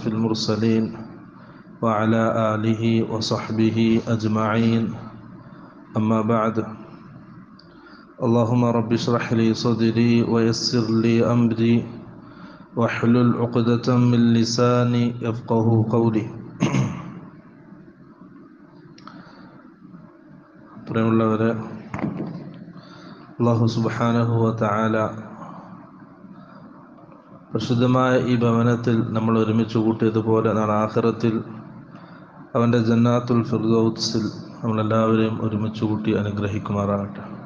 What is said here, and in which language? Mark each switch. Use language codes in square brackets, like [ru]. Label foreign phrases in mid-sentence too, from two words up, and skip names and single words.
[ar] المرسلين وعلى آله وصحبه أجمعين أما بعد اللهم رب اشرح لي صدري ويسر لي أمري واحلل عقدة من لساني يفقه قولي പ്രിയമുള്ളവരെ, الله سبحانه وتعالى [ml] പരിശുദ്ധമായ ഈ ഭവനത്തിൽ നമ്മൾ ഒരുമിച്ച് കൂട്ടിയതുപോലെ നാളെ ആഖിറത്തിൽ അവൻ്റെ ജന്നാത്തുൽ ഫിർദൗസിൽ നമ്മളെല്ലാവരെയും ഒരുമിച്ച് കൂട്ടി അനുഗ്രഹിക്കുമാറാകട്ടെ.